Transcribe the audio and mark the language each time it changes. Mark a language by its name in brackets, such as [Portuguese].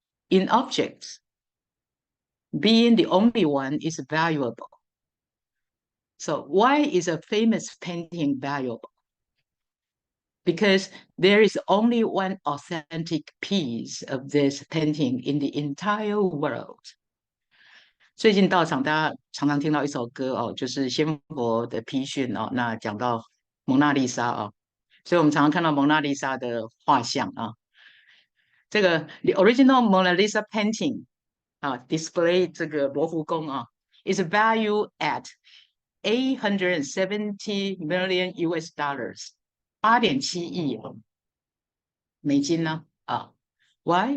[English] In objects, being the only one is valuable. So why is a famous painting valuable? because there is only one authentic piece of this painting in the entire world. [Chinese] 最近到场，大家常常听到一首歌哦，就是先佛的批训哦。那讲到蒙娜丽莎哦，所以我们常常看到蒙娜丽莎的画像啊。这个 [English] the original Mona Lisa painting 啊，display [Chinese] 这个罗浮宫啊， [English] is valued at 870 million US dollars， [Chinese] 8.7亿美金呢啊。 [English] Why?